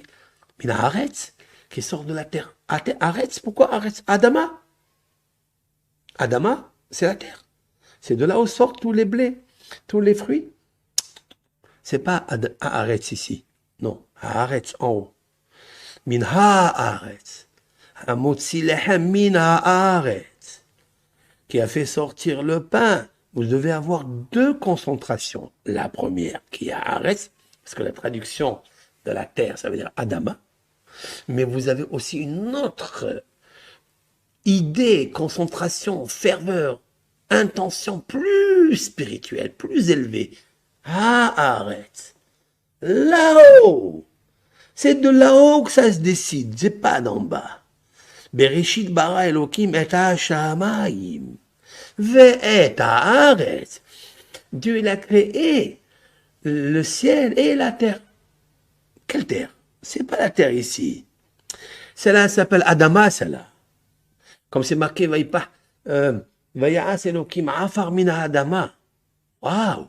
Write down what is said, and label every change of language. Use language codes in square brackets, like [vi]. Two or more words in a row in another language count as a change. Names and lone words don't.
[he] מן הארץ, [fr] qui sort de la terre. Haaretz, pourquoi Haaretz? Adama. Adama, c'est la terre. C'est de là où sortent tous les blés, tous les fruits. C'est pas Haaretz ici. Non, Haaretz en haut. [he] מן הארץ. המוציא לחם מן הארץ. [fr] Qui a fait sortir le pain. Vous devez avoir deux concentrations. La première, qui est Haaretz, parce que la traduction de la terre, ça veut dire Adama. Mais vous avez aussi une autre idée, concentration, ferveur, intention plus spirituelle, plus élevée. Haaretz. Là-haut. C'est de là-haut que ça se décide, c'est pas d'en bas. [he] בראשית ברא אלוקים את השמים. ואת הארץ. [fr] Dieu, il a créé le ciel et la terre. Quelle terre? C'est pas la terre ici. Celle-là s'appelle Adama, celle-là. Comme c'est marqué, [he] ויעש אלוקים עפר מן אדמה. [fr] Waouh!